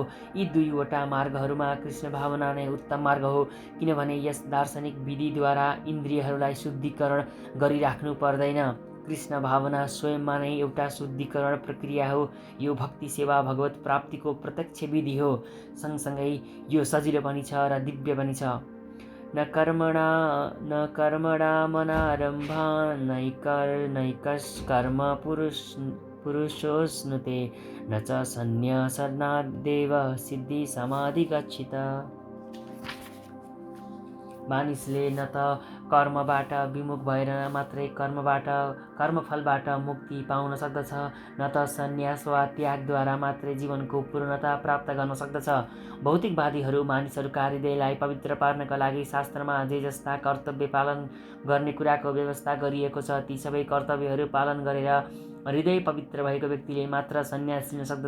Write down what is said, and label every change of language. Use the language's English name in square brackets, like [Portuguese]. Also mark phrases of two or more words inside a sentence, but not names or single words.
[Nepali] यी दुईवटा मार्गहरूमा कृष्ण भावना नै उत्तम मार्ग हो, किनभने यस दार्शनिक विधिद्वारा इन्द्रियहरूलाई शुद्धिकरण गरिराख्नु पर्दैन। कृष्ण भावना स्वयंमा नै एउटा शुद्धिकरण प्रक्रिया हो। यो भक्ति सेवा भगवत प्राप्तिको प्रत्यक्ष विधि हो। सँगसँगै यो सजिलो पनि छ र दिव्य पनि छ। [Sanskrit] न कर्मणा मनारम्भा नैकष्कर्म पुरुषोऽश्नुते न च सन्न्यासनादेव सिद्धि समाधि गच्छित। [Nepali] मानिसले न त कर्मबाट विमुख भएर मात्रै कर्मफलबाट मुक्ति पाउन सक्दछ, न त सन्यास वा त्यागद्वारा मात्रै जीवनको पूर्णता प्राप्त गर्न सक्दछ। भौतिकवादीहरू मानिसहरूका हृदयलाई पवित्र पार्नका लागि शास्त्रमा जे जस्ता कर्तव्य पालन गर्ने कुराको व्यवस्था गरिएको छ, ती सबै कर्तव्यहरू पालन गरेर हृदय पवित्र भएको व्यक्तिले मात्र सन्यास लिन सक्दछ।